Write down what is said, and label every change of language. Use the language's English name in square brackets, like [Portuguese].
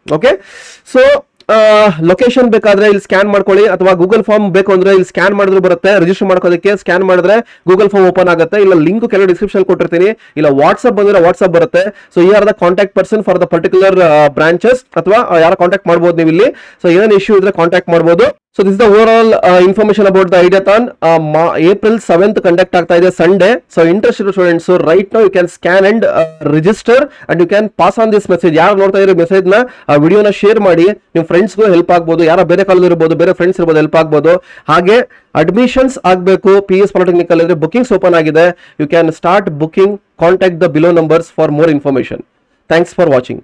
[Kannada] Okay, so location ಬೇಕಾದ್ರೆ ಇಲ್ಲಿ scan ಮಾಡ್ಕೊಳ್ಳಿ, ಅಥವಾ ಗೂಗಲ್ ಫಾರ್ಮ್ ಬೇಕು ಅಂದ್ರೆ ಇಲ್ಲಿ ಸ್ಕ್ಯಾನ್ ಮಾಡಿದ್ರು ಬರುತ್ತೆ. ರಿಜಿಸ್ಟರ್ ಮಾಡ್ಕೋದಕ್ಕೆ ಸ್ಕ್ಯಾನ್ ಮಾಡಿದ್ರೆ ಗೂಗಲ್ ಫಾರ್ಮ್ ಓಪನ್ ಆಗುತ್ತೆ. ಇಲ್ಲ ಲಿಂಕ್ ಕೆಲವು ಡಿಸ್ಕ್ರಿಪ್ಷನ್ ಕೊಟ್ಟಿರ್ತೀನಿ, ಇಲ್ಲ ವಾಟ್ಸ್ಆಪ್ ಬಂದ್ರೆ ವಾಟ್ಸ್ಆಪ್ ಬರುತ್ತೆ. [English] so ಈ are the contact person for the particular branches, [Kannada] ಅಥವಾ ಯಾರ ಕಾಂಟ್ಯಾಕ್ಟ್ ಮಾಡಬಹುದು ನೀವು ಇಲ್ಲಿ. ಸೊ ಏನೇನು ಇಶ್ಯೂ ಇದ್ರೆ ಕಾಂಟ್ಯಾಕ್ಟ್ ಮಾಡಬಹುದು. [English] So this is the overall information about the Ideathon. April 7th conduct [Kannada] ಆಗ್ತಾ ಇದೆ [English] Sunday. So interested students, so right now you can scan and register and you can pass on this message. [Kannada] ಯಾರು ನೋಡ್ತಾ ಇರೋ message ನ ವಿಡಿಯೋನ share ಮಾಡಿ, ನಿಮ್ಮ ಫ್ರೆಂಡ್ಸ್ಗೂ help ಆಗ್ಬೋದು, ಯಾರ ಬೇರೆ ಕಾಲೇಜ್ ಇರ್ಬೋದು, ಬೇರೆ ಫ್ರೆಂಡ್ಸ್ ಇರ್ಬೋದು, ಹೆಲ್ಪ್ ಆಗ್ಬೋದು. ಹಾಗೆ ಅಡ್ಮಿಷನ್ಸ್ ಆಗಬೇಕು PS Polytechnical ಇದ್ರೆ ಬುಕಿಂಗ್ಸ್ ಓಪನ್ ಆಗಿದೆ. [English] You can start booking. Contact the below numbers for more information. Thanks for watching.